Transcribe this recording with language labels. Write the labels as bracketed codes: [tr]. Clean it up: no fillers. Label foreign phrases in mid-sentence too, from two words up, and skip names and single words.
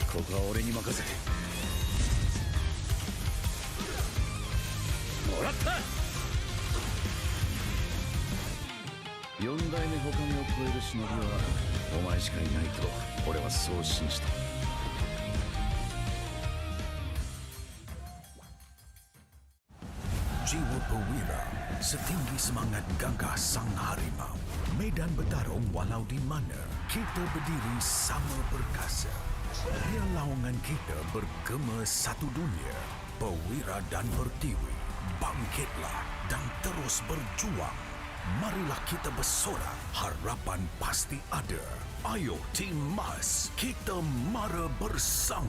[ja] は俺に任せてもらった4代目他目を超える忍びはお前しかいないと俺はそう信じた [ms] Jiwa perwira, setinggi semangat gagah sang harimau. Medan bertarung walau di mana, kita berdiri sama perkasa. Biar lawangan kita bergema satu dunia. Perwira dan pertiwi, bangkitlah dan terus berjuang. Marilah kita bersorak, harapan pasti ada. Ayo Tim Mas, kita mara bersama.